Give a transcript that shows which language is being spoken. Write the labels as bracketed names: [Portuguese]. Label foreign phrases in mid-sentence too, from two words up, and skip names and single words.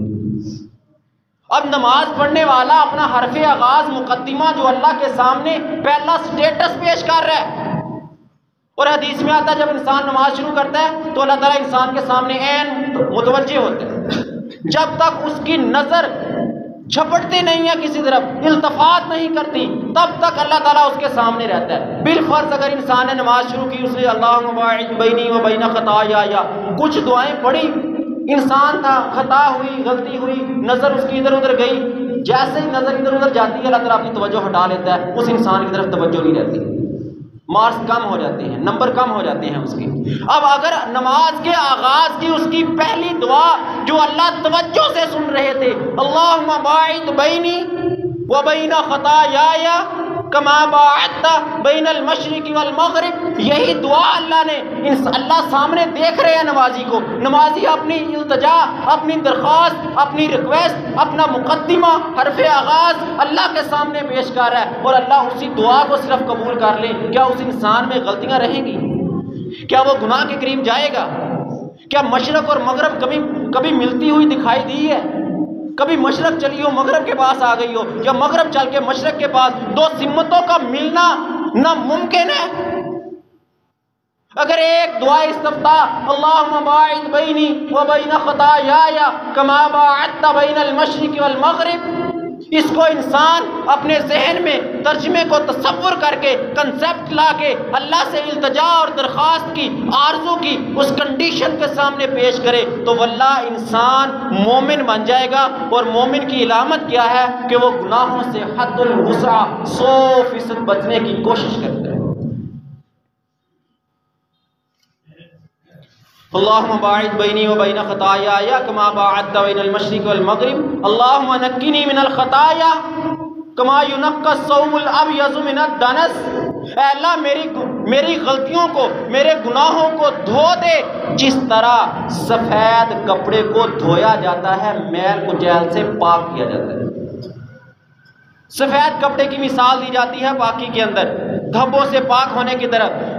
[Urdu] اب نماز پڑھنے والا اپنا حرف آغاز، مقدمہ جو اللہ کے سامنے پہلا سٹیٹس پیش کر رہا ہے، اور حدیث میں آتا ہے جب انسان نماز شروع کرتا ہے تو اللہ تعالیٰ انسان کے سامنے عین متوجہ ہوتے ہیں، جب تک اس کی نظر جھپٹتی نہیں ہے کسی طرف، التفات نہیں کرتی، تب تک اللہ تعالیٰ اس کے سامنے رہتا ہے۔ بالفرض اگر انسان نے نماز شروع کی، اس نے [Arabic] اللہم باعث بینی و بین خطایا، [Urdu] کچھ دعائیں پڑھی، انسان تھا، خطا ہوئی، غلطی ہوئی، نظر اس کی ادھر ادھر گئی، جیسے ہی نظر ادھر ادھر جاتی ہے اللہ تعالیٰ اپنی توجہ ہٹا لیتا ہے، اس انسان کی طرف توجہ نہیں رہتی، مارکس کم ہو جاتے ہیں، نمبر کم ہو جاتے ہیں اس کے۔ اب اگر نماز کے آغاز کی اس کی پہلی دعا جو اللہ توجہ سے سن رہے تھے، [Arabic] اللہم باعث بینی و بین خطایا کما باعثت بین المشرق والمغرب، [Urdu] یہی دعا اللہ سامنے دیکھ رہے ہیں نمازی کو، نمازی اپنی التجا، اپنی درخواست، اپنی ریکویسٹ، اپنا مقدمہ، حرف آغاز اللہ کے سامنے پیش کر رہا ہے، اور اللہ اسی دعا کو صرف قبول کر لے، کیا اس انسان میں غلطیاں رہیں گی؟ کیا وہ گناہ کے قریب جائے گا؟ کیا مشرق اور مغرب کبھی ملتی ہوئی دکھائی دی ہے؟ کبھی مشرق چلی ہو مغرب کے پاس آ گئی ہو، یا مغرب چل کے مشرق کے پاس، دو سمتوں کا ملنا ناممکن ہے۔ اگر ایک دعا استفتاح [Arabic] اللہم باعث بینی و بین خطایا کما باعثت بین المشرق والمغرب، [Urdu] اس کو انسان اپنے ذہن میں ترجمے کو تصور کر کے، کنسیپٹ لا کے اللہ سے التجا اور درخواست کی، آرزو کی اس کنڈیشن کے سامنے پیش کرے تو واللہ انسان مومن بن جائے گا۔ اور مومن کی علامت کیا ہے کہ وہ گناہوں سے حد الوسع 100% بچنے کی کوشش کرتا ہے۔ [Arabic] اللہم باعث بینی و بین خطایا کما باعثت بین المشرق والمغرب اللہم نقنی من الخطایا کما ینقی الثوب الابیض من الدنس، [Urdu] اے اللہ میری غلطیوں کو، میرے گناہوں کو دھو دے جس طرح سفید کپڑے کو دھویا جاتا ہے، میل کچیل سے پاک کیا جاتا ہے۔ سفید کپڑے کی مثال دی جاتی ہے پاکی کے اندر، دھبوں سے پاک ہونے کی طرف۔